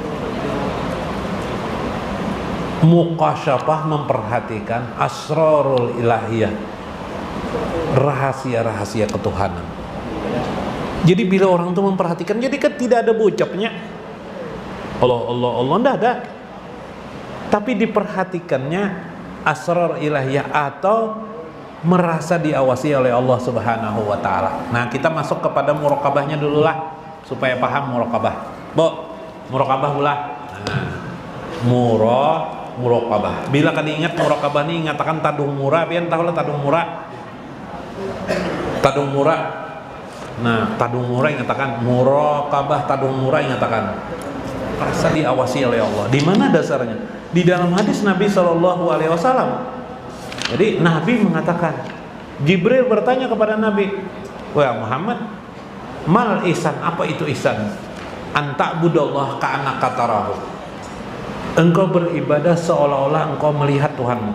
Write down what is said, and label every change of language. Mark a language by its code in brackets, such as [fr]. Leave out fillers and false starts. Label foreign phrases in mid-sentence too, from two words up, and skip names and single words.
[id] Muqasyafah, memperhatikan [ar] الأسرار الإلهية, [id] rahasia-rahasia ketuhanan. Jadi bila orang itu memperhatikan, jadi kan tidak ada bocapnya Allah enggak ada, tapi diperhatikannya [ar] أسرار إلهية [id] atau merasa diawasi oleh Allah [ar] سبحانه وتعالى. [id] Nah, kita masuk kepada muraqabahnya dulu lah supaya paham muraqabah. Muraqabah pula. Nah, muraqabah. [bjn] Bila kan ingat muraqabah ini ngatakan tadung murah, pian tahu lah tadung murah. Tadung murah. Nah, tadung murah ngatakan muraqabah, tadung murah ngatakan rasa diawasi oleh Allah. [id] Di mana dasarnya? Di dalam hadis Nabi SAW. Jadi Nabi mengatakan, Jibril bertanya kepada Nabi, "Wah Muhammad, [ar] ما الإحسان, [id] apa itu ihsan? [ar] أن تعبد الله كأنك تراه." [id] Engkau beribadah seolah-olah engkau melihat Tuhanmu.